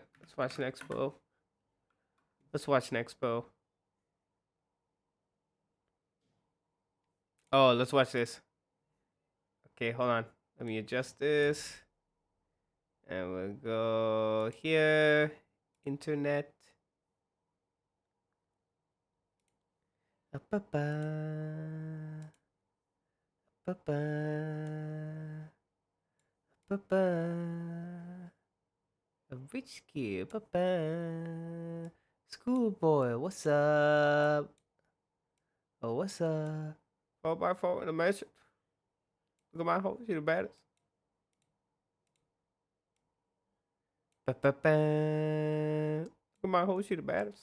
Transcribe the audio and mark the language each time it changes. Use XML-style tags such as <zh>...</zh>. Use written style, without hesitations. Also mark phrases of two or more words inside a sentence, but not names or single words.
<en>Let's watch an expo. Let's watch an expo. Oh, let's watch this. Okay, hold on. Let me adjust this. And we'll go here. Internet. Ba-ba. Ba-ba. Ba-ba. A rich kid. Ba-ba. Schoolboy, what's up? Oh, what's up? 4x4 in a mansion. Look at my hoe. She the baddest. Ba-ba-ba. Look at my hoe. She the baddest.</en>